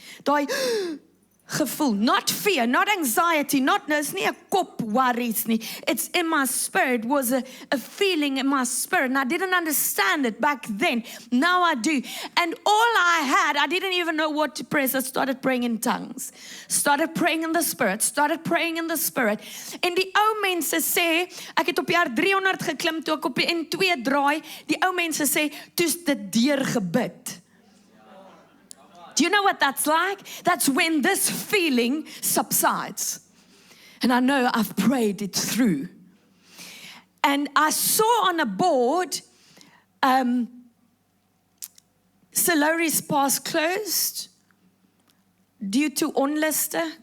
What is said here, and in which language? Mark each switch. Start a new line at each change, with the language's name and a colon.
Afrikaans: Daai gevoel,
English: not fear, not anxiety, no, it's
Afrikaans: nie 'n kop
English: worries nie. It's in my spirit, was a feeling in my spirit. And I didn't understand it back then. Now I do. And all I didn't even know what to pray. So I started praying in tongues. Started praying in the Spirit. Started praying in the Spirit.
Afrikaans: En die ou mense sê, ek het op die R300 geklim, toe ek op die N2 draai, die ou mense sê, toe's dit deurgebid.
English: Do you know what that's like? That's when this feeling subsides. And I know I've prayed it through. And I saw on a board, Salori's Pass closed due to onluste.